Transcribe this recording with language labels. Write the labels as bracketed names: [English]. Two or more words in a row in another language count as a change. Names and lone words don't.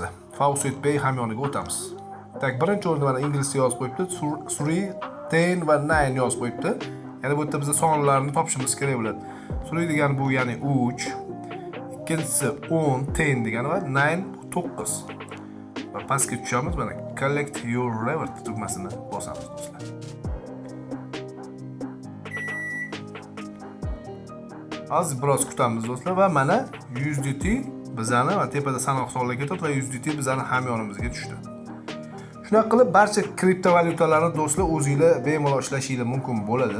[Uzbek] FaucetPay hamyoniga o'tamiz. Tak, birinchi o'rinda mana inglizcha yozib qo'yibdi, 3, 10 va 9 yozib qo'yibdi. Ya'ni bu yerda biz sonlarni topishimiz kerak bo'ladi. 3 degani bu ya'ni 3, ikkinchisi 10, 10 degani va 9 9. Va pastga tushamiz, mana [English] collect your reward [Uzbek] tugmasini bosamiz do'stlar. Hozir biroz kutamiz do'stlar va mana 100 DT bizani va tepada sanoq sonlarga ketdi va 100 DT bizani hamyonimizga tushdi. Shunaqa qilib barcha kriptovalyutalarni do'stlar o'zingizlar bemalol ishlashingiz mumkin bo'ladi.